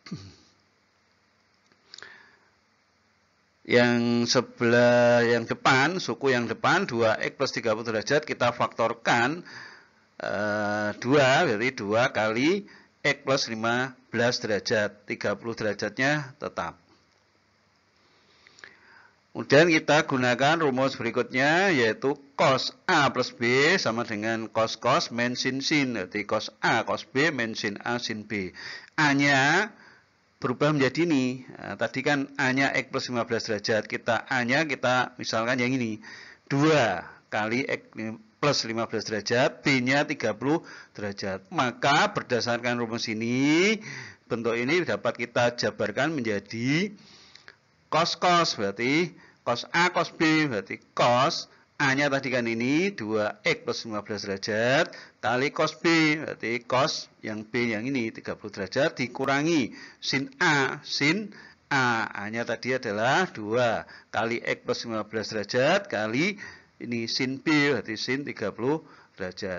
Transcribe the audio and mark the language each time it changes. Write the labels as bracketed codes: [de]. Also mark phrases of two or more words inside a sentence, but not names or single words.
[id] Yang sebelah yang depan, suku yang depan 2x plus 30 derajat kita faktorkan 2, berarti 2 kali x plus 15 derajat, 30 derajatnya tetap. Kemudian kita gunakan rumus berikutnya yaitu cos A plus B sama dengan cos min sin. Jadi cos A cos B min sin A sin B. A-nya berubah menjadi ini. Nah, tadi kan A-nya x plus 15 derajat. A-nya kita misalkan yang ini. 2 kali x plus 15 derajat. B-nya 30 derajat. Maka berdasarkan rumus ini, bentuk ini dapat kita jabarkan menjadi cos berarti cos A cos B berarti cos A-nya tadi kan ini 2x plus 15 derajat kali cos B berarti cos yang B yang ini 30 derajat dikurangi sin A A-nya tadi adalah 2 kali x plus 15 derajat kali ini sin B berarti sin 30 derajat.